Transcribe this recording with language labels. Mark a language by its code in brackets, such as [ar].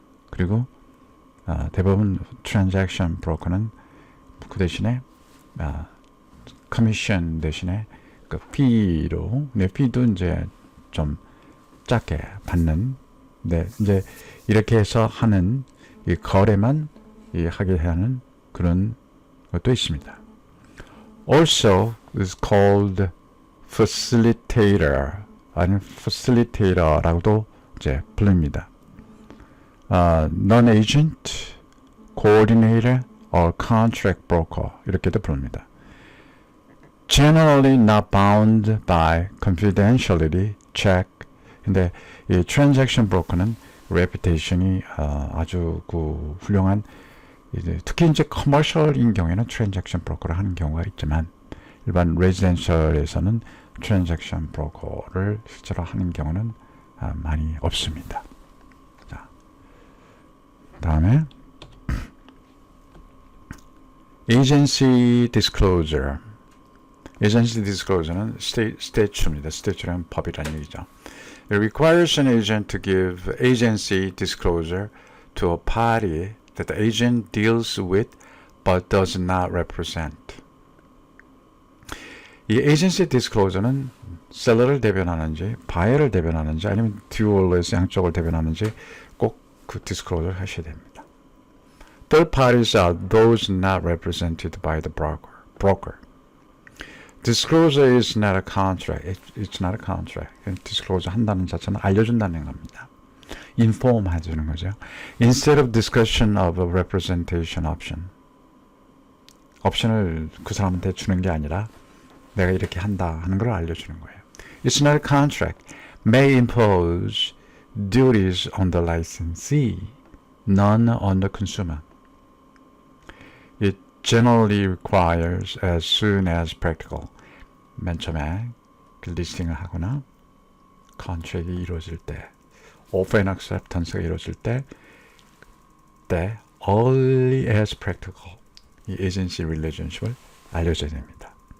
[ko] 그리고 대부분 transaction broker는 그 대신에 커미션 대신에 그 피로, 피도 이제 좀 작게 받는, 이제 이렇게 해서 하는 이 거래만 하게 하는 그런 것도 있습니다. [en] Also is called facilitator, [ko] 아니면 facilitator라고도 이제 불립니다. [en] non-agent, coordinator, or contract broker [ko] 이렇게도 부릅니다. [en] Generally not bound by confidentiality check. [ko] 근데 이 transaction broker는 reputation이 아주 그 훌륭한, 특히 이제 커머셜인 경우에는 transaction broker를 하는 경우가 있지만 일반 레지던셜에서는 transaction broker를 실제로 하는 경우는 많이 없습니다. 자, 다음에 agency disclosure. agency disclosure는 statute입니다. statute는 법이라는 얘기죠. [en] It requires an agent to give agency disclosure to a party that the agent deals with but does not represent. [ko] 이 agency disclosure는 셀러를 대변하는지, 바이어를 대변하는지, 아니면 듀얼에서 양쪽을 대변하는지 꼭 그 disclosure 하셔야 됩니다. [en] Third parties are those not represented by the broker. Disclosure is not a contract. It's not a contract. [ko] Disclosure 한다는 자체는 알려준다는 겁니다. Inform 해주는 거죠. [en] Instead of discussion of a representation option. [ko] 옵션을 그 사람한테 주는 게 아니라 내가 이렇게 한다 하는 걸 알려주는 거예요. [en] It's not a contract. May impose duties on the licensee, none on the consumer. It generally requires as soon as practical. [ko] 맨 처음에 그 리스팅을 하거나 컨트랙이 이루어질 때, offer and acceptance가 이루어질 때 early as practical 이 에이전시 릴레이션십을 알려줘야 됩니다.